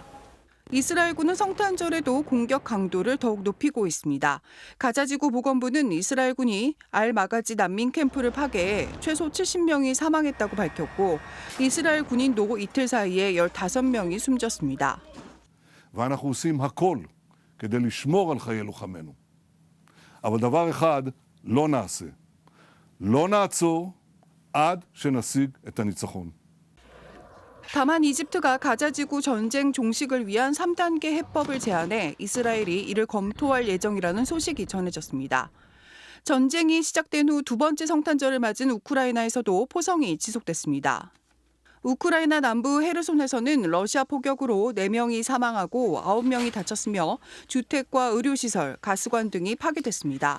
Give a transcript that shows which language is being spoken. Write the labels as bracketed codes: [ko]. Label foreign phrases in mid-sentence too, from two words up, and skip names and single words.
[ko] 이스라엘군은 성탄절에도 공격 강도를 더욱 높이고 있습니다. 가자지구 보건부는 이스라엘군이 알-마가지 난민 캠프를 파괴해 최소 70명이 사망했다고 밝혔고 이스라엘 군인도 이틀 사이에 15명이 숨졌습니다. [he] ואנחנו עושים הכל כדי לשמור על חיי לוחמינו. אבל דבר אחד לא נעשה. לא נעצור עד שנשיג את הניצחון. [ko] 다만 이집트가 가자지구 전쟁 종식을 위한 3단계 해법을 제안해 이스라엘이 이를 검토할 예정이라는 소식이 전해졌습니다. 전쟁이 시작된 후 두 번째 성탄절을 맞은 우크라이나에서도 포성이 지속됐습니다. 우크라이나 남부 헤르손에서는 러시아 포격으로 4명이 사망하고 9명이 다쳤으며 주택과 의료시설, 가스관 등이 파괴됐습니다.